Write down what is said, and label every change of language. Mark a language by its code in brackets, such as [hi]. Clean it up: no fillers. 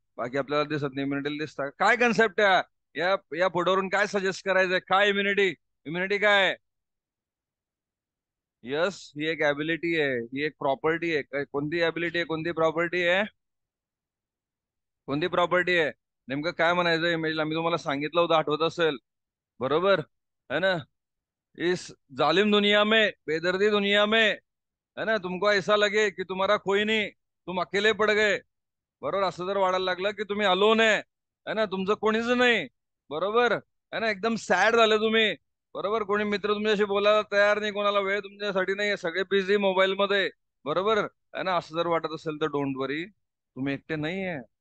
[mr] बाकी आपल्याला दिसत नाही, इम्युनिटीला दिसतात. काय कन्सेप्ट आहे? या या फोटोवरून काय सजेस्ट करायचंय? काय इम्युनिटी? इम्युनिटी काय आहे? यस, ही एक ॲबिलिटी आहे, ही एक प्रॉपर्टी आहे. कोणती ॲबिलिटी आहे, कोणती प्रॉपर्टी आहे? कोणती प्रॉपर्टी आहे? नेमकं काय म्हणायचं इमेजला? मी तुम्हाला सांगितलं होतं, आठवत असेल. बरोबर. [hi] है ना. इस जालिम दुनिया में, बेदर्दी दुनिया में, है ना, तुमको ऐसा लगे कि तुम्हारा कोई नहीं, तुम अकेले पड़ गए. [mr] बरोबर. असं जर वाढायला लागलं की तुम्ही अलोन आहे, [hi] है ना, [mr] तुमचं कोणीच नाही. बरोबर. [hi] है ना, [mr] एकदम सॅड झाले तुम्ही. बरोबर. कोणी मित्र तुमच्याशी बोलायला तयार नाही, कोणाला वेळ तुमच्यासाठी नाही, सगळे बिझी मोबाईल मध्ये. बरोबर. [hi] है ना, [mr] असं जर वाटत असेल तर [en] don't worry, [mr] तुम्ही एकटे नाही आहे.